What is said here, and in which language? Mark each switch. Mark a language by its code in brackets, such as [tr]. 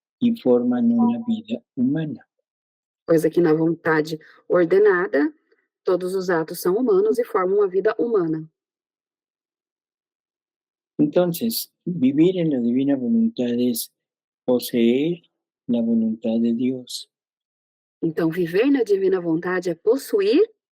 [es] y forman una vida humana. [pt] Pois aqui na vontade ordenada, todos os atos são humanos e formam uma vida humana. [es] Entonces, vivir en la divina voluntad es poseer la voluntad de Dios. [pt] Então, viver na divina vontade é possuir